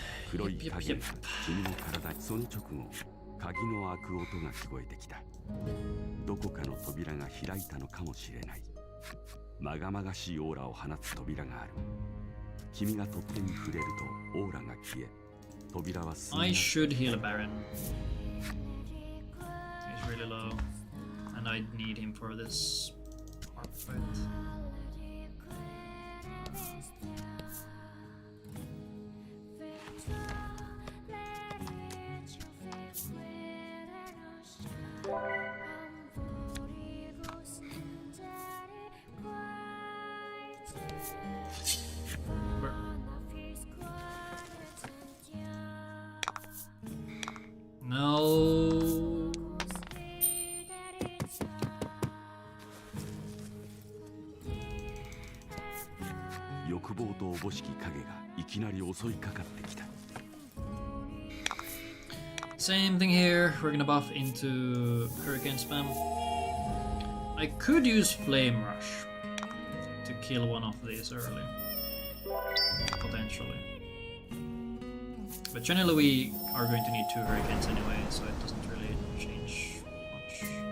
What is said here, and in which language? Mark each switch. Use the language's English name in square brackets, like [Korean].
[Japanese] 黒い影が君の体にその直後鍵の開く音が聞こえてきた。どこかの扉が開いたのかもしれない。まがまがしいオーラを放つ扉がある。君が取っ手に触れるとオーラが消え、扉はすんなり。 [English] I should heal Baron. He's really low. And I need him for this hard fight. No. [Japanese] 欲望とおぼしき影がいきなり襲いかかってきた。 [English] Same thing here. We're gonna buff into Hurricane Spam. I could use Flame Rush to kill one of these early. Potentially. But generally we are going to need 2 Hurricanes anyway, so it doesn't really change much.